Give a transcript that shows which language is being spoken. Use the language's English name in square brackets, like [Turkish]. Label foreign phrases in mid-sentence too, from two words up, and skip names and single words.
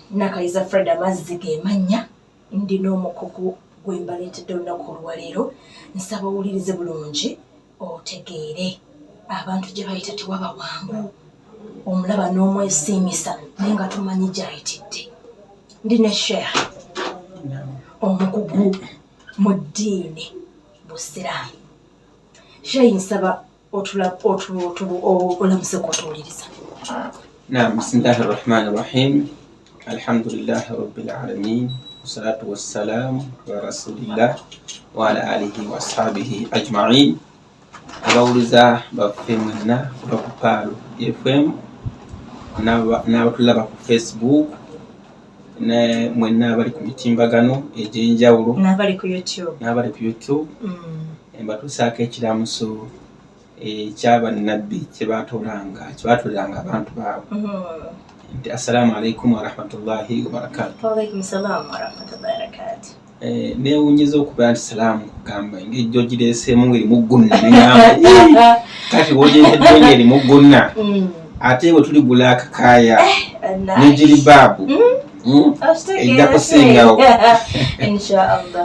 [Ganda] Nakaiza Fred amazzi gemanya ndina omukugu gwe mbaleetedde olunaku olwaleero nsaba owulirize bulungi otegeere abantu gye bayita tewaba wangu omulaba n'omwesiimisa naye nga tumanyi gy'ayitidde ndi ne sheekh omukugu mu ddiini busiraamu sheekh nsaba olamuse kwotuwuliriza. [Arabic] نعم بسم الله الرحمن الرحيم الحمد لله رب العالمين والصلاة والسلام على رسول الله وعلى آله وأصحابه أجمعين. [Ganda] abawuliza baffe mwenna ku Paalo FM n'abatulaba ku Facebook ne mwenna abali ku mitimbagano egy'enjawulo n'abali ku YouTube mbatuusaako ekiramuso ekyabannabbi kyebatolanga abantu baabwe nti [Arabic] السلام عليكم ورحمة الله وبركاته. وعليكم السلام ورحمة الله وبركاته. [Ganda] Neewunyiza okubeera nti salaamu kugamba ng'ejjo gireeseemu erimu gunna neŋŋamba kati wogyeddonyo erimu gunna ate bwe tuligula akakaaya negiri baabu ejja kusingawo inshaallah.